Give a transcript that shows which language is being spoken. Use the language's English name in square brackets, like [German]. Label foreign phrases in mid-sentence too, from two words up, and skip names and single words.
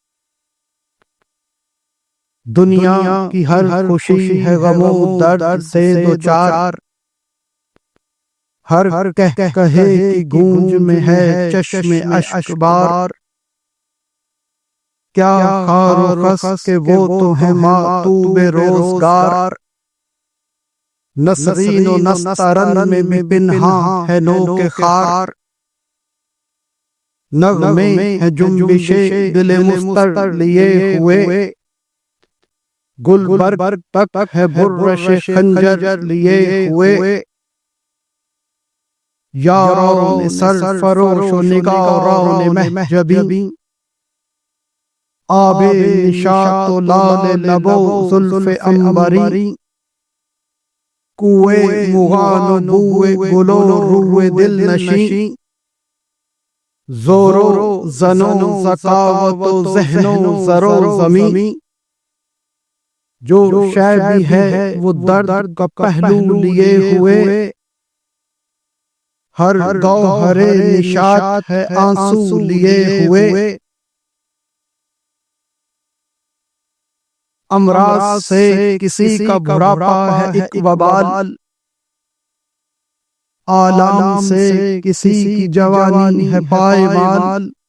[Urdu] دنیا کی ہر خوشی ہے غم و درد سے دوچار، ہر کہے کی گونج میں ہے چشم اشک بار، کیا خار و خس کے وہ تو ہیں معطوب روزگار، نسرین و نسترن میں بھی پنہاں ہے نوک خار، نغمے ہیں جنبش دل مستر لیے ہوئے، گلبرگ تک ہے برش خنجر لیے ہوئے، یاروں نے سر فروش و نگاروں نے محجبی، آب نشاط و لال لب و زلف عنبری، کوئے مغان و بوئے گل و روئے دل نشیں، زور و زن و ذکاوت و ذہن و زر و زمیں، جو شے بھی ہے وہ درد کا پہلو لیے ہوئے، ہر گوہر نشاط ہے آنسو لیے ہوئے، امراض سے کسی کا بڑھاپا ہے ایک وبال، آلام سے کسی کی جوانی ہے پائمال،